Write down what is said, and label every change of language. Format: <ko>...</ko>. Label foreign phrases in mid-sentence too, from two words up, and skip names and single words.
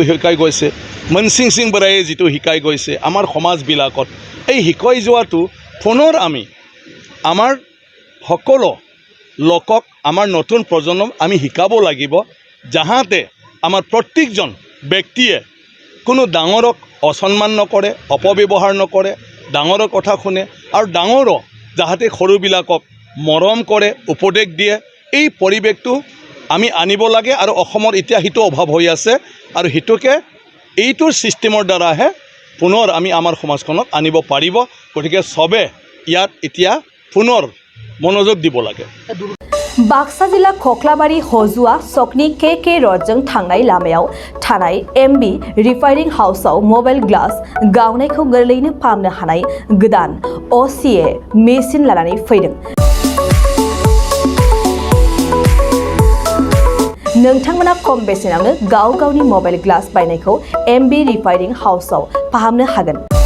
<as>শিকাই গৈছে, মনসিং সিং বৰায়ে যিটো শিকাই গৈছে আমাৰ সমাজবিলাকত, এই শিকাই যোৱাটো পুনৰ আমি আমাৰ সকলো লোকক, আমাৰ নতুন প্ৰজন্মক আমি শিকাব লাগিব, যাহাতে আমাৰ প্ৰত্যেকজন ব্যক্তিয়ে কোনো ডাঙৰক অসন্মান নকৰে, অপব্যৱহাৰ নকৰে, ডাঙৰৰ কথা শুনে, আৰু ডাঙৰক যাহাতে সৰুবিলাকক মৰম কৰে, উপদেশ দিয়ে। এই পৰিৱেশটো আমি আনিব লাগে, আৰু অসমৰ এতিয়া সেইটো অভাৱ হৈ আছে, আৰু সেইটোকে এইটোৰ ছিষ্টেমৰ দ্বাৰাহে পুনৰ আমি আমাৰ সমাজখনক আনিব পাৰিব। গতিকে চবে ইয়াত এতিয়া পুনৰ মনোযোগ দিব লাগে।</as> <brx>बाक्सा जिल्ला खख्लाबारि हजुआ सकनि के रडजों थांनाय लामायाव थानाय एमबी रिफाइनिं हाउसआव</brx> <en>mobile glass</en> <brx>गावनायखौ गोरलैनो फाहामनो हानाय गोदान OCA मेसिन लानानै फैदों। नोंथांमोना खम बेसेनावनो गाव गावनि</brx> <en>mobile glass</en> <brx>बायनायखौ एमबी रिफाइनिं हाउसआव फाहामनो हागोन।</brx>